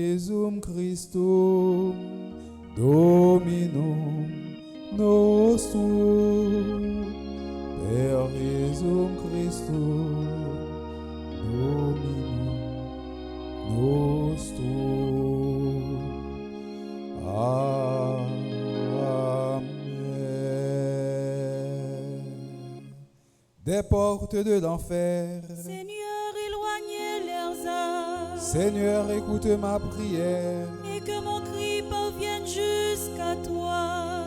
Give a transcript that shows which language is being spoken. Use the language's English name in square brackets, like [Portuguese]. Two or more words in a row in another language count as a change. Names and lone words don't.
[Latin] Jesum Christum, Dominum nostrum, per Jesum Christum, Dominum nostrum. Amen. [French] Des portes de l'enfer, Seigneur, éloignez leurs âmes. Seigneur, écoute ma prière. Et que mon cri parvienne jusqu'à toi.